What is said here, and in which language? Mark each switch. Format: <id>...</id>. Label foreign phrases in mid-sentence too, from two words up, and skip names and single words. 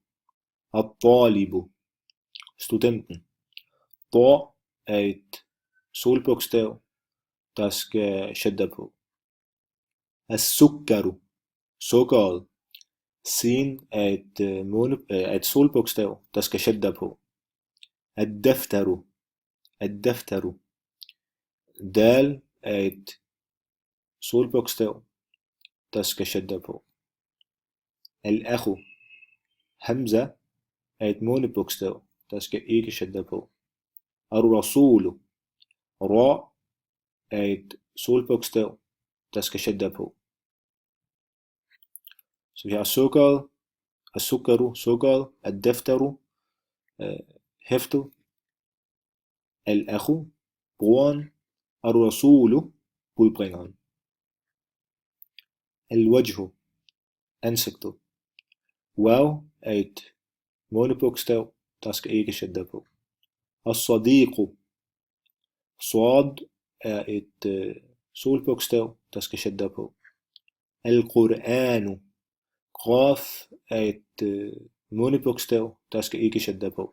<da>At-Talibu, studenten. Ta er et solbogstav, der skal shadda på. As-Sukkaru, sukkeret. Sin er et solbogstav, der skal shadda på.</da> <ar>الدفترُ، الدفترُ.</ar> <da>Dal er et solbogstav, der skal shadda på. Al-Akhu, Hamza er et månebogstav, der skal ikke shadda på. Ar-Rasulu, Ra er et solbogstav, der skal shadda på. Så vi har sukkeret, as-sukkaru, sukkeret, ad-daftaru, hæftet, al-akhu, broren, ar-rasulu, budbringeren. Al-wajhu, ansigtet. Waw er et månebogstav, der skal ikke shadda på. As-sadiqu, sad er et solbogstav, der skal shadda på. Al-Qur'anu, qaf er et månebogstav, der skal ikke shadda på.</da>